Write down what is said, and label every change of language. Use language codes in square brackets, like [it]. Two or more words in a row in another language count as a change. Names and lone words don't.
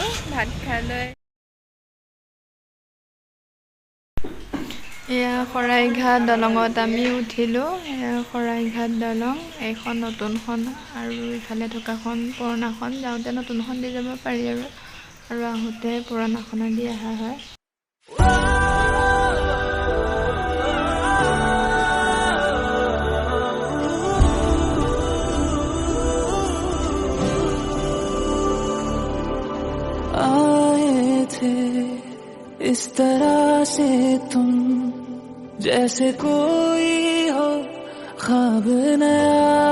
[as] ভাত খাই লৈ এয়া শৰাইঘাট দলঙত আমি উঠিলোঁ। শৰাইঘাট দলং এইখন নতুনখন আৰু ইফালে থকাখন পুৰণাখন। যাওঁতে নতুনখন দি যাব পাৰি আৰু আহোঁতে পুৰণাখনত দি অহা হয়। [hi] आए थे इस तरह से तुम जैसे कोई हो ख्वाब नया,